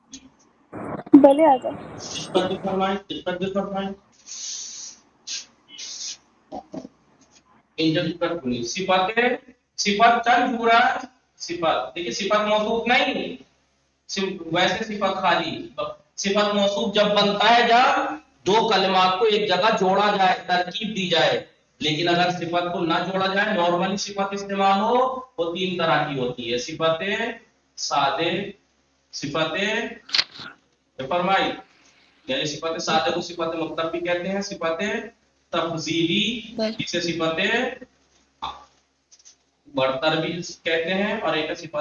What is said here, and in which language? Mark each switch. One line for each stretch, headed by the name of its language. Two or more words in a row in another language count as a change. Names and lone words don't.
Persian: بله آقا.
Urdu: دقت فرمائیں
Persian: اینجا دقت کنید
Urdu: صفت چند جوڑا صفت دیکھیے صفت موصوف نہیں ویسے صفت خالی صفت موصوف جب بنتا ہے جب دو کلمات کو ایک جگہ جوڑا جائے ترکیب دی جائے لیکن اگر صفت کو نہ جوڑا جائے نارملی صفت استعمال ہو وہ تین طرح کی ہوتی ہے صفت سادے صفت فرمائی یعنی صفت سادہ کو صفت مطلب بھی کہتے ہیں صفت تفضیلی جسے صفت برتر بھی کہتے ہیں اور ایک صفت